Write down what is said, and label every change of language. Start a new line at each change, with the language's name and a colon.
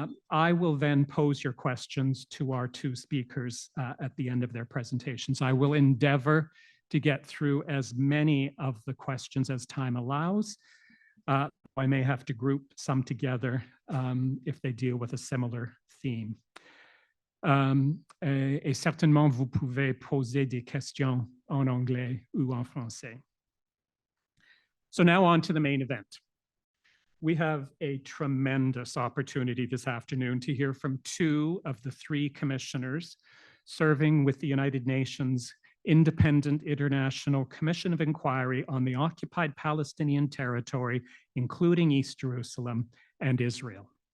English: I will then pose your questions to our two speakers at the end of their presentations. I will endeavor to get through as many of the questions as time allows. I may have to group some together if they deal with a similar theme.
French: Et certainement, vous pouvez poser des questions en anglais ou en français.
English: So now on to the main event. We have a tremendous opportunity this afternoon to hear from two of the three commissioners serving with the United Nations Independent International Commission of Inquiry on the Occupied Palestinian Territory, including East Jerusalem and Israel.